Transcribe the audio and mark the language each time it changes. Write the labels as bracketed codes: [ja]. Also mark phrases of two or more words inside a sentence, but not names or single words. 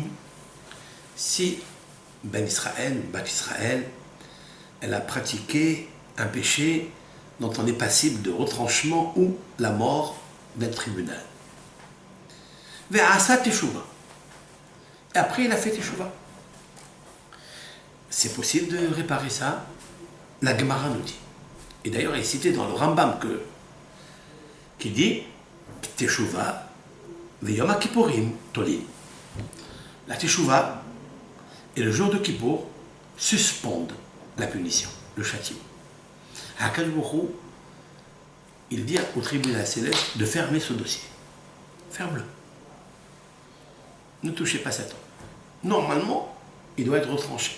[fr] Si Ben Israël, Bat Israël, elle a pratiqué un péché dont on est passible de retranchement ou la mort d'un tribunal. [he] ועשה תשובה. [fr] Et après, il a fait teshuva. C'est possible de réparer ça. La Gemara nous dit. Et d'ailleurs, il est cité dans le Rambam qui dit [he] תשובה ויום כיפורים תולין. [fr] La teshuva et le jour de Kippour suspendent la punition, le châtiment. [he] הקדוש ברוך הוא, [fr] il dit au tribunal céleste de fermer ce dossier. Ferme-le. Ne touchez pas cet homme. Normalement, il doit être retranché.